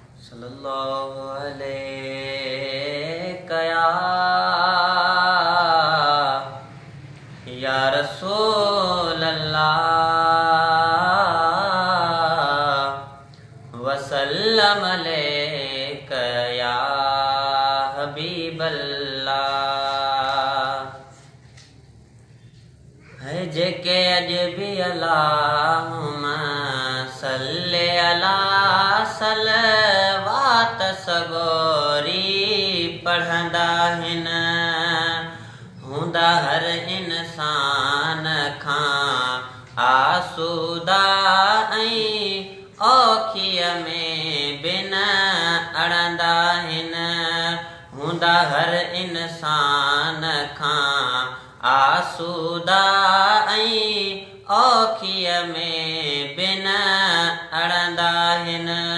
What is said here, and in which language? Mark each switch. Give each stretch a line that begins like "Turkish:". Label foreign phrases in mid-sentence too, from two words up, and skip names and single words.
Arabic: صلى الله عليك يا، يا رسول الله، وسلم عليك يا حبيب الله۔
Sindhi: ہے جيڪي اڄ به
Arabic: اللهم صل على
Sindhi: صلوات سڳوري پڙهندا آهن، هوندا هر انسان کان آسوده ۽ اوکيءَ ۾ به نه اڙندا آهن، هوندا هر انسان کان آسوده ۽ اوکيءَ ۾ به نه اڙندا آهن۔